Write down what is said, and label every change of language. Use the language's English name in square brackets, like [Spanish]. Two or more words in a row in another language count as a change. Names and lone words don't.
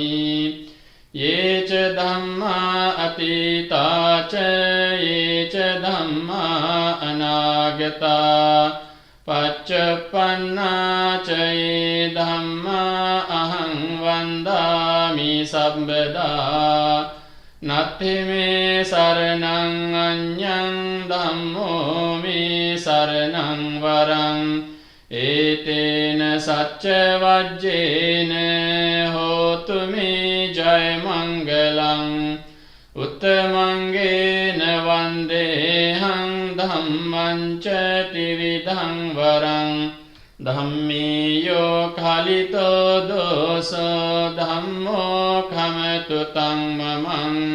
[Pali] යේච ධම්මා අතීතාච යේච ධම්මා අනාගතා පච්චුප්පන්නාච යේ ධම්මා අහං වන්දාමි සම්බදා. නත්ථි මේ සරණං අඤ්ඤං ධම්මෝ මේ සරණං වරං. ඒතේන සච්ච වජ්ජේන හෝතු මේ ජය මංගලං. උත්තමංගේන වන්දේහං ධම්මං ච ත්‍රිවිධං වරං. ධම්මේයෝ කලිතෝ දෝසෝ ධම්මෝ කමතු තං මමං.